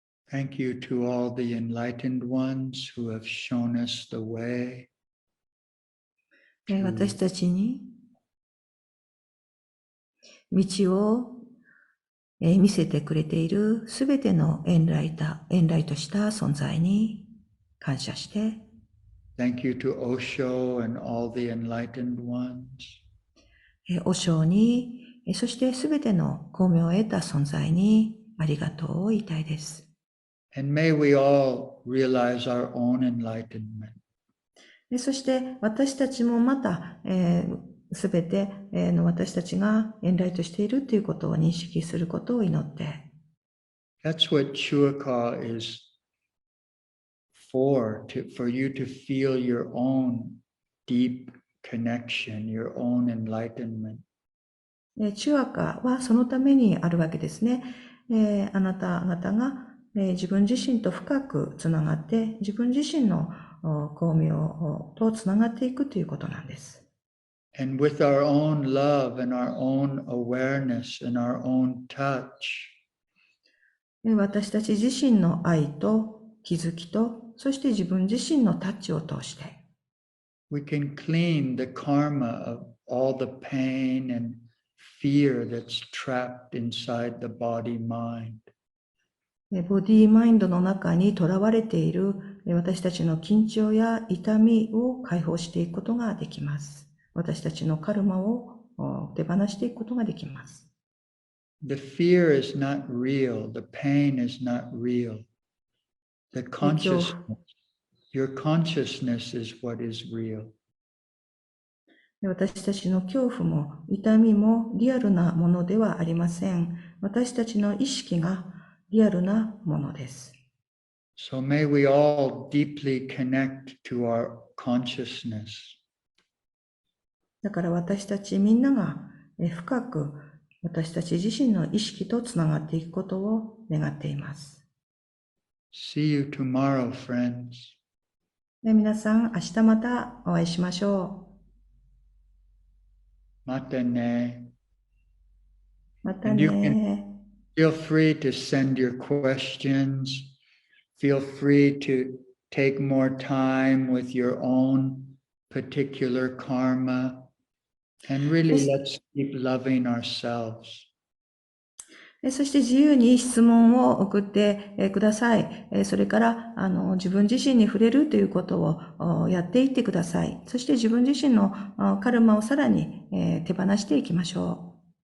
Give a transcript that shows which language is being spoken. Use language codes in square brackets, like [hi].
[en] Thank you to all the enlightened ones who have shown us the way. [ja] 私たちに道を見せてくれているすべてのエンライトした存在に感謝して、 [en] Thank you to Osho and all the enlightened ones. [ja] 和尚に、そしてすべての光明を得た存在にありがとうを言いたいです。 [en] And may we all realize our own enlightenment. [ja] そして私たちもまた、すべての私たちがエンライトしているということを認識することを祈って。 [en] That's what Chua is for you to feel your own deep connection, your own enlightenment. [ja] チュアカはそのためにあるわけですね。あなた方が自分自身と深くつながって、自分自身の光明とつながっていくということなんです。 [en] And with our own love and our own awareness and our own touch, [ja] 私たち自身の愛と気づきと、そして自分自身のタッチを通して、 [en] we can clean the karma of all the pain and fear that's trapped inside the body mind. [ja] ボディーマインドの中にとらわれている私たちの緊張や痛みを解放していくことができます。私たちのカルマを手放していくことができます。 [en] The fear is not real. The pain is not real. The consciousness, your consciousness is what is real. [ja] 私たちの恐怖も痛みもリアルなものではありません。私たちの意識がリアルなものです。 [en] So may we all deeply connect to our consciousness. [ja] だから私たちみんなが深く私たち自身の意識とつながっていくことを願っています。 [en] See you tomorrow, friends. [ja] 皆さん、明日またお会いしましょまたね。う。また [en] And you can [ja] ね。 [en] feel free to send your questions. Feel free to take more time with your own particular karma. And really, let's keep loving ourselves. [ja] そして自由に質問を送ってください。それから自分自身に触れるということをやっていってください。そして自分自身のカルマをさらに手放していきましょ